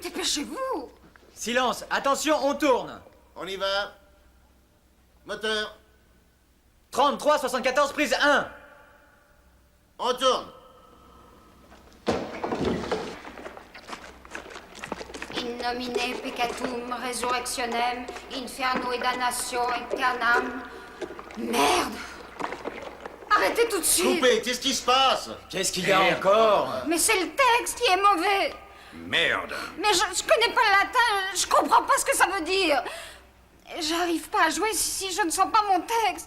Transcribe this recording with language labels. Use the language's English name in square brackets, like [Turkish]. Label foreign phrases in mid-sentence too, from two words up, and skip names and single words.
[French] Dépêchez-vous. Silence, attention, on tourne. On y va. Moteur. 33, 74, prise 1. On tourne. [Latin] In nomine peccatum resurrectionem, inferno et damnatio aeternam. [French] Merde! Arrêtez tout de suite! Coupez, qu'est-ce qui se passe? Qu'est-ce qu'il y a encore? Mais c'est le texte qui est mauvais! Merde. Mais je connais pas le latin, je comprends pas ce que ça veut dire. J'arrive pas à jouer si je ne sens pas mon texte.